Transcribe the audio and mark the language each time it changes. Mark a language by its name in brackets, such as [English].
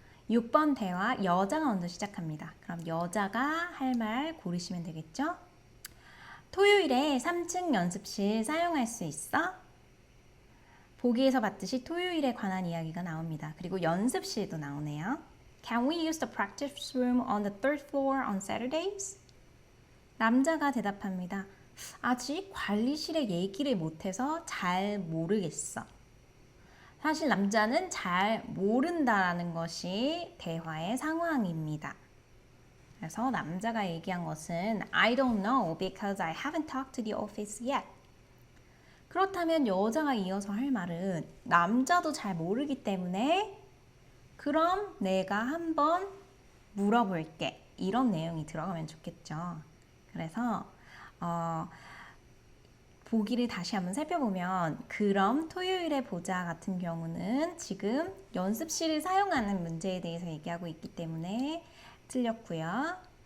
[Korean] 6번 대화 여자가 먼저 시작합니다. 그럼 여자가 할 말 고르시면 되겠죠? 토요일에 3층 연습실 사용할 수 있어? 보기에서 봤듯이 토요일에 관한 이야기가 나옵니다. 그리고 연습실도 나오네요. [English] Can we use the practice room on the third floor on Saturdays? [Korean] 남자가 대답합니다. 아직 관리실에 얘기를 못해서 잘 모르겠어. 사실 남자는 잘 모른다라는 것이 대화의 상황입니다. 그래서 남자가 얘기한 것은 [English] I don't know because I haven't talked to the office yet. [Korean] 그렇다면 여자가 이어서 할 말은 남자도 잘 모르기 때문에 그럼 내가 한번 물어볼게. 이런 내용이 들어가면 좋겠죠. 그래서 보기를 다시 한번 살펴보면 그럼 토요일에 보자 같은 경우는 지금 연습실을 사용하는 문제에 대해서 얘기하고 있기 때문에 틀렸고요.